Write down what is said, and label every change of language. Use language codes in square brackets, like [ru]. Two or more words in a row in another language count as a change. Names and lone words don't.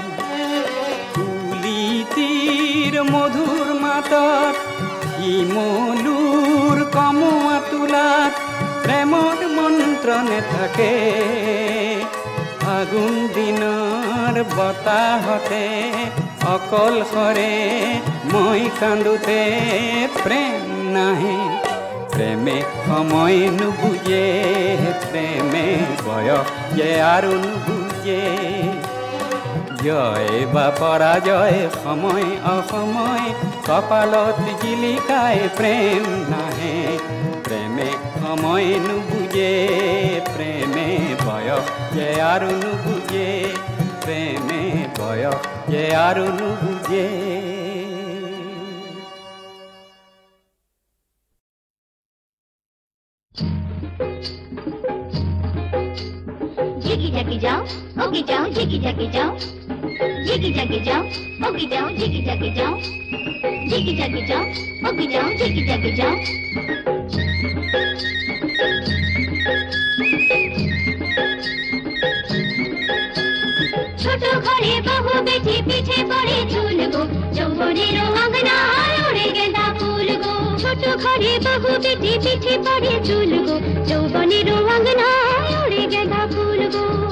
[as] কুলিটিৰ মধুৰ মাতত শিমলুৰ কমোৱা তোলাত প্ৰেমৰ মন্ত্ৰ নেথাকে ফাগুন দিনৰ বতাহতে অকলশৰে মই কান্দোতে প্ৰেম নাহে প্ৰেমে সময় নুবুঝে প্ৰেমে বয়স যে আৰু নুবুঝে জয় বা পরাজয় সময় অসময় কপালত জিলিকায় প্রেম নাহে প্রেমে সময় নুবুঝে প্রেমে বয়স যে আৰু নুবুঝে প্রেমে ভয় যে আৰু নুবুজে जिगी जागी जाओ ओगी जाओ जिगी जागी जाओ जिगी जागी जाओ ओगी जाओ जिगी जागी जाओ जिगी जागी जाओ ओगी जाओ जिगी जागी जाओ [bn] ছোট ঘরে বহু বেটি পিঠে পড়ে ঝুল গো যৌবনের অঙ্গনায় ওড়ে গেঁদা ফুল গো ছোট ঘরে বহু বেটি পিঠে পড়ে ঝুল গো যৌবনের অঙ্গনায় ওড়ে গেঁদা ফুল গো